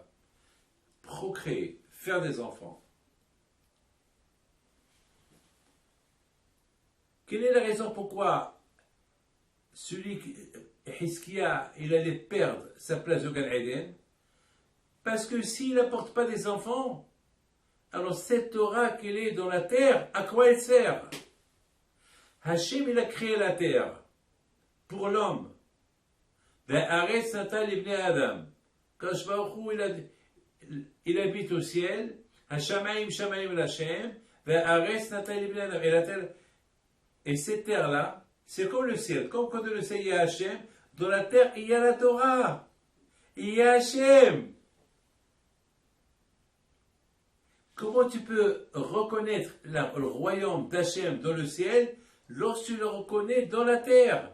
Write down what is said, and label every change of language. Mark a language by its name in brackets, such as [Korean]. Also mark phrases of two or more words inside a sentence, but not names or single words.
[French] Procréer, faire des enfants. Quelle est la raison pourquoi Hiskia, il allait perdre sa place au Gan Eden? Parce que s'il n'apporte pas des enfants, alors cette Torah qu'elle est dans la terre, à quoi elle sert? Hachem, il a créé la terre pour l'homme. [Hebrew] והארץ נתן לבני אדם. קדוש ברוך הוא, [French] il habite au ciel. [Hebrew] השמים שמים לה'. והארץ נתן לבני אדם. [French] Et la terre, et cette terre-là, c'est comme le ciel. Comme quand le ciel, il y a Hachem, dans la terre, il y a la Torah. Il y a Hachem. Comment tu peux reconnaître le royaume d'Hachem dans le ciel lorsque tu le reconnais dans la terre?